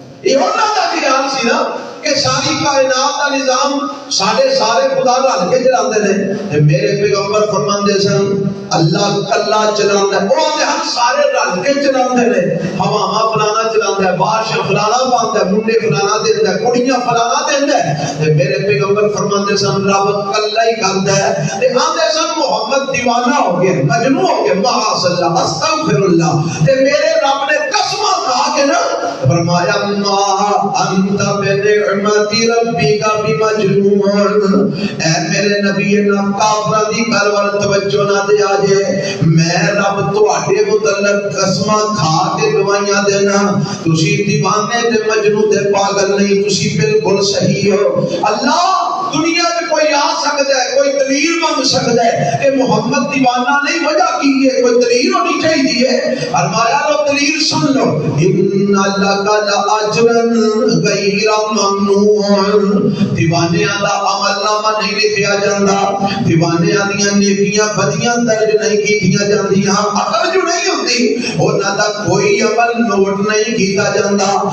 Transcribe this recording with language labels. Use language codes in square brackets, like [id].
[pa] یہ انہاں دا خیال سی نا کہ ساری کائنات کا نظام سارے خدا رل کے چلاندے نے. میرے پیغمبر فرماندے سن اللہ کلا چلاندا ہے. وہ آندے ہم سارے رل کے چلاندے نے. ہواواں فلانا چلاندا ہے بارش فلانا پاندا ہے منڈے فلانا دیندا ہے کڑیاں فلانا دیندا ہے. تے میرے پیغمبر فرماندے سن رب کلا ہی کردا ہے. تے آندے سن محمد دیوانہ ہو گیا مجنون ہو گیا [ar] معاذ اللہ استغفر اللہ. [pa] تے میرے رب نے قسم کھا کے نا فرمایا [ar] ما انت بنعمت ربک بمجنون. [pa] اے میرے نبی نا کافراں دی گل ول توجہ نہ دے آجے. میں رب تواڈے متعلق قسماں کھا کے گواہیاں دینا تسی دیوانے تے مجنون تے پاگل نہیں تسی بالکل صحیح ہو. [ur] اللہ دنیا میں کوئی آ سکتا ہے کوئی دلیل بن سکتا ہے کہ محمد دیوانہ نہیں وجہ کی ہے کوئی دلیل ہونی چاہیے. فرمایا لو دلیل سن لو [ar] ان لک لاجرا غیر ممنون. [pa] دیوانیاں دا عمل نامہ نہیں لکھیا جاندا دیوانیاں دیاں نیکیاں بدیاں درج نہیں کیتیاں جاندیاں عقل جو نہیں ہوندی انہاں دا کوئی عمل نوٹ نہیں کیتا جاندا.